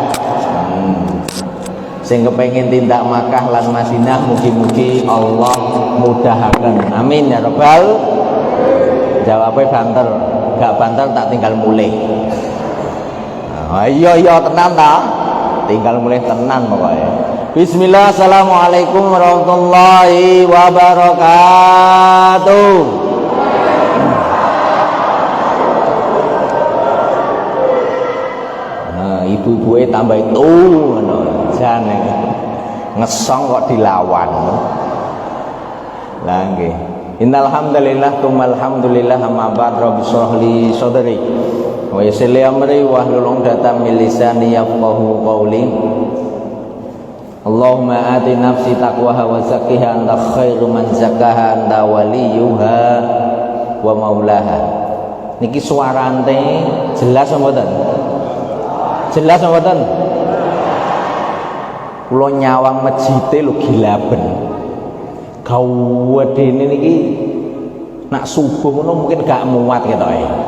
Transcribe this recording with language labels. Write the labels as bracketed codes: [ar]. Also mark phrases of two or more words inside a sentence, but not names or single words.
[jv] Sing kepengin tindak Makkah lan Madinah mugi-mugi Allah mudahaken, [ar] آمين يا ربَّ. [jv] Jawabe banter, gak banter tak tinggal mulih. Iya tenan ta? Tinggal mulih tenan pokoknya. [ar] بسم الله، السلام عليكم ورحمة الله وبركاته. [jv] Nah, ibu-ibuke tambah itu ngono. Jane ngesong kok dilawan. Lah nggih. [ar] إن الحمد لله ثم الحمد لله أما بعد رب اشرح لي صدري ويسر لي أمري واحلل عقدة من لساني يفقهوا قولي. اللهم آت نفسي تقواها وزكها أنت خير من زكاها أنت وليها ومولاها. [jv] Niki suarane jelas apa mboten? Jelas apa mboten? Kula nyawang mejite lho gilaben. Gawedene niki nak subuh ngono mungkin gak muat ketoke.